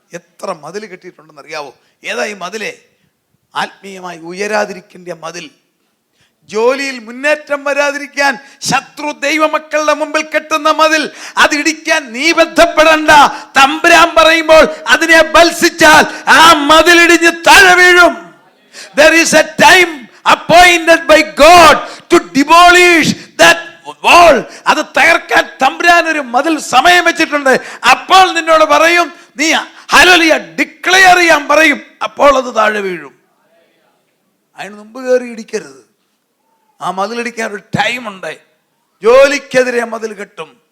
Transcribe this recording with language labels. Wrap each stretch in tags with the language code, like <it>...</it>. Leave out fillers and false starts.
<ml>എത്ര മതിൽ കെട്ടിയിട്ടുണ്ടെന്ന് അറിയാവോ? ഏതാ ഈ മതിലേ? ആത്മീയമായി ഉയരാതിരിക്കേണ്ട മതിൽ, ജോലിയിൽ മുന്നേറ്റം വരാതിരിക്കാൻ ശത്രു ദൈവമക്കളുടെ മുമ്പിൽ കെട്ടുന്ന മതിൽ. അത് ഇടിക്കാൻ നീ ബന്ധപ്പെടണ്ട. തമ്പുരാൻ പറയുമ്പോൾ അതിനെ ബത്സിച്ചാൽ ആ മതിലിടിഞ്ഞ് താഴെ വീഴും.</ml> <en>There is a time appointed by God to demolish that wall.</en> <ml>അത് തകർക്കാൻ തമ്പുരാൻ ഒരു മതിൽ സമയം വെച്ചിട്ടുണ്ട്. അപ്പോൾ നിന്നോട് പറയും, നീ ഹല്ലേലൂയ ഡിക്ലെയർ ചെയ്യാൻ പറയും. അപ്പോൾ അത് താഴെ വീഴും. അതിന് മുമ്പ് കയറി ഇടിക്കരുത്. ആ മതിലിടിക്കാൻ ഒരു ടൈമുണ്ട്. ജോലിക്കെതിരെ മതിൽ കെട്ടും.</ml>